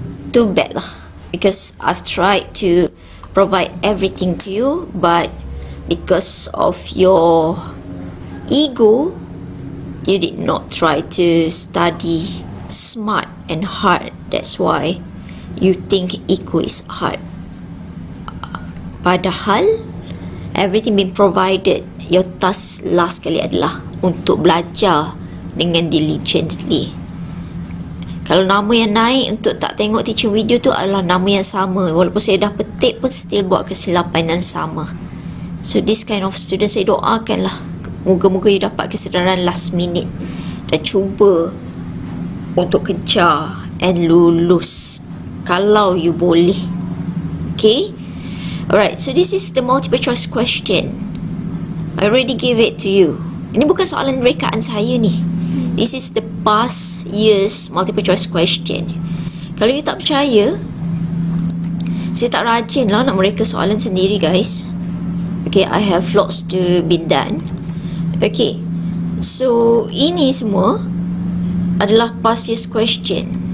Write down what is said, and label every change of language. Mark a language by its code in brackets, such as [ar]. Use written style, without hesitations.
[en] Too bad lah, because I've tried to provide everything to you, but because of your ego, you did not try to study smart and hard. That's why you think eco is hard. Padahal everything been provided. Your task last [ms] kali adalah untuk belajar dengan [en] diligently. [ms] Kalau nama yang naik untuk tak tengok teaching video tu adalah nama yang sama, walaupun saya dah petik pun still buat kesilapan yang sama. [en] So this kind of student [ms] saya doakanlah, moga-moga you dapat kesedaran [en] last minute [ms] dan cuba untuk kejar and lulus kalau you boleh. [en] Okay, alright, so this is the multiple choice question. I already gave it to you. [ms] Ini bukan soalan rekaan saya ni. [en] This is the past years multiple choice question. [ms] Kalau you tak percaya, saya tak rajin lah nak mereka soalan sendiri, guys. [en] Okay, I have lots to be done. Okay, so [ms] ini semua adalah [en] past years question.